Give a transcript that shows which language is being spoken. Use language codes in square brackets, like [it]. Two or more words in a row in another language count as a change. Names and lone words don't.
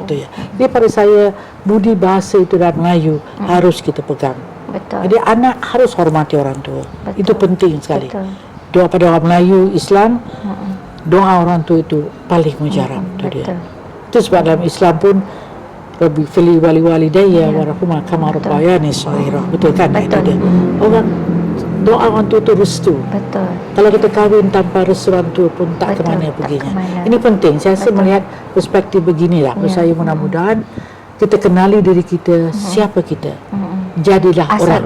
[ms] Itu ya. Jadi pada saya, budi bahasa itu dalam Melayu harus kita pegang. Betul. Jadi anak harus hormati orang tua. Betul. Itu penting sekali. Betul. Doa pada orang Melayu, Islam, doa orang tua itu paling mujarab. Itu dia. Itu sebab dalam Islam pun [ar] رب فلي ولي والديّ وارحمهما كما ربياني صغيرا. [ms] Betul kan? Itu dia. Orang doa orang tua itu restu. Betul. Kalau kita kahwin tanpa restu orang tua pun tak ke mana perginya. Ini penting. Saya rasa melihat perspektif beginilah. Saya mudah-mudahan kita kenali diri kita, siapa kita. Jadilah orang.